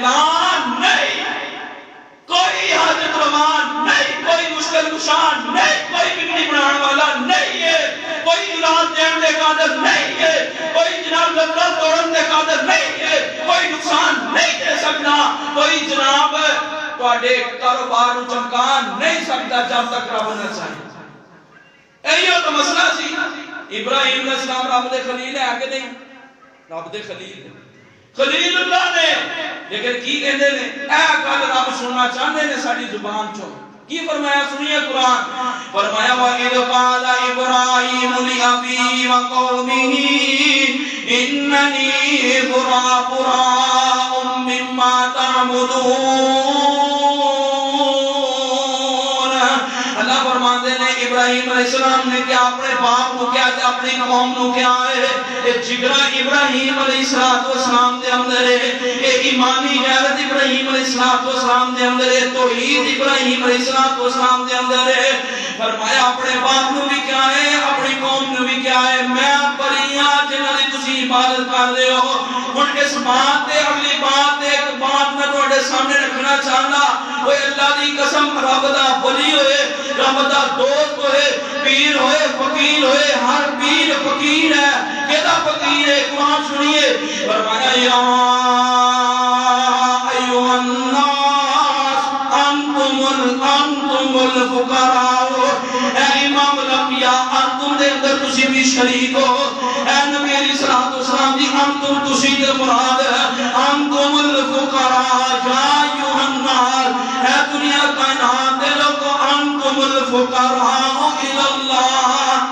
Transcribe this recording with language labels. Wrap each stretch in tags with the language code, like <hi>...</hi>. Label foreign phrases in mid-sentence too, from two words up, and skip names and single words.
<pa>لا نہیں کوئی حاجت روا نہیں کوئی مشکل کشان نہیں کوئی بگڑی بنانے والا نہیں ہے کوئی اولاد دینے دے قادر نہیں ہے کوئی جناب لذت توڑن دے قادر نہیں ہے کوئی نقصان نہیں دے سکتا کوئی جناب تواڈے کاروبار نوں چمکا نہیں سکتا جب تک رب نہ چاہے. ایو تو مسئلہ سی. ابراہیم علیہ السلام رب دے خلیل ہے کہ نہیں؟ رب دے خلیل خلیل اللہ نے لیکن کی کہندے نے اے گل رب سننا چاہندے نے ساڈی زبان چوں. کی فرمایا سنیے قرآن فرمایا</pa> <ar>وَإِذْ قَالَ إِبْرَاهِيمُ لِأَبِيهِ وَقَوْمِهِ إِنَّنِي بُرَاءٌ مِّمَّا تَعْبُدُونَ.</ar> <ur>اللہ فرماتے ہیں ابراہیم علیہ السلام نے کیا اپنے باپ کو کیا اپنی قوم کو کیا ہے</ur> <pa>جگرہ ابراہیم علیہ السلام دے اندر ہے ایمانی غیرت ابراہیم علیہ السلام دے اندر ہے توحید ابراہیم علیہ السلام دے اندر ہے.</pa> <ur>فرمایا اپنے باپ کو بھی کیا ہے اپنی قوم کو بھی کیا ہے</ur> <pa>میں پریاں جنہاں دی تسی عبادت کر رہے ہو. ہن اس بات تے اگلی بات ایک بات میں تواڈے سامنے رکھنا چاہنا اوے اللہ دی قسم رب دا ولی ہوئے رب دا دوست ہوئے پیر ہوئے فقیر ہوئے ہر پیر فقیر ہے. کیدا فقیر ہے قرآن سنیے فرمایا</pa> <ar>یا ایھا الناس انتم الفقراء.</ar> <pa>اے امام الانبیاء انتم دے اندر تسی بھی شریک ہو. اے نبی علیہ السلام دی انتم تسی دے مراد</pa> <ar>انتم الفقراء یا ایھا الناس</ar> <pa>اے دنیا کائنات دے لوگو</pa> <ar>انتم الفقراء الی اللہ.</ar>